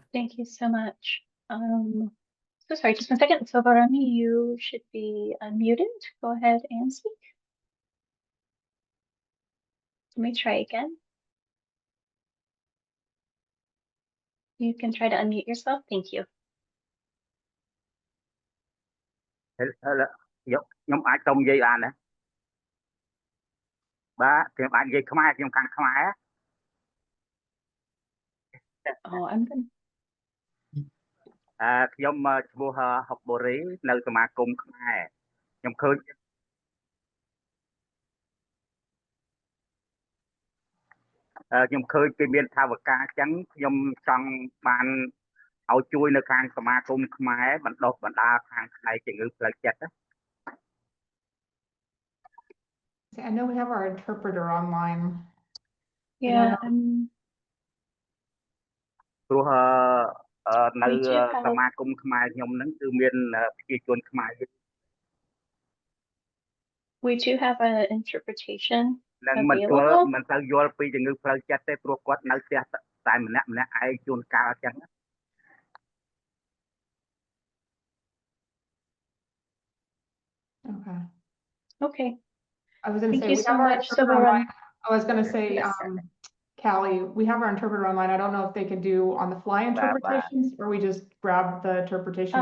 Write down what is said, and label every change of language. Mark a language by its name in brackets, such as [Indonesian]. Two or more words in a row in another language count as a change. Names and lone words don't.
[English] Thank you so much. So sorry, just 1 second. So Barami, you should be unmuted. Go ahead and speak. Let me try again. You can try to unmute yourself. Thank you. [Khmer] ខ្ញុំអាចទៅនិយាយបានណាបាទខ្ញុំអាចនិយាយខ្មែរខ្ញុំខាងខ្មែរ [English] Oh, I'm gonna. [Khmer] ខ្ញុំឈ្មោះហុកបូរីនៅសមាគមខ្មែរខ្ញុំឃើញគេមានថាវការអញ្ចឹងខ្ញុំចង់បានឲ្យជួយនៅខាងសមាគមខ្មែរបណ្ដុះបណ្ដាលខាងផ្នែកជំងឺផ្លូវចិត្ត [English] I know we have our interpreter online. Yeah, [Khmer] ព្រោះនៅ [English] we do [Khmer] សមា [English] have [Khmer] គមខ្មែរខ្ញុំហ្នឹងគឺមានប្រជាជនខ្មែរ [English] we do have an interpretation [Khmer] នឹងមិនស្គាល់ [English] available. [Khmer] មិនទៅយល់ពីជំងឺផ្លូវចិត្តទេព្រោះគាត់នៅផ្ទះតែម្នាក់ឯងជួនកាលអញ្ចឹង [English] Okay. Okay. I was going to Thank say, you we so have our much, interpreter Soberon. online. I was going to say, Yes. Callie, we have our interpreter online. I don't know if they could do on the fly interpretations or we just grab the interpretation.